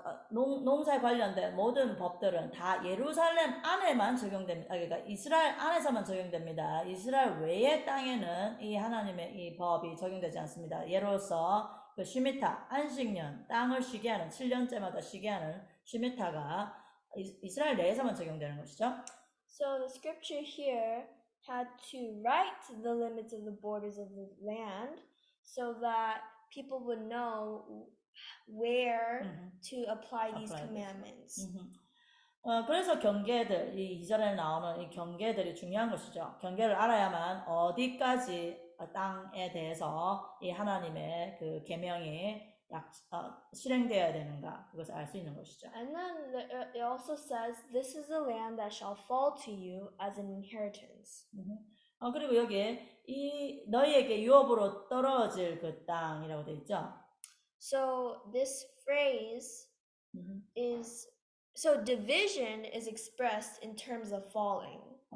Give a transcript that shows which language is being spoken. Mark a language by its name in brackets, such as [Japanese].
[Korean] 농사에 관련된 모든 법들은 다 예루살렘 안에만 적용됩니다. 그러니까 이스라엘 안에서만 적용됩니다. 이스라엘 외의 땅에는 이 하나님의 이 법이 적용되지 않습니다. 예로서 그 쉬미타, 안식년, 땅을 쉬게 하는 7년째마다 쉬게 하는 쉬미타가 이스라엘 내에서만 적용되는 것이죠. [English] So the scripture here had to write the limits of the borders of the land so that people would know where to apply these commandments. [Korean] 그래서 경계들, 이 2절에 나오는 이 경계들이 중요한 것이죠. 경계를 알아야만 어디까지 땅에 대해서 이 하나님의 그 계명이 실행되어야 되는가, 그것을 알 수 있는 것이죠. [English] And then it also says, "This is the land that shall fall to you as an inheritance." [Korean] 그리고 여기에 이 너희에게 유업으로 떨어질 그 땅이라고 되어 있죠. [English] So this phrase is, so division is expressed in terms of falling.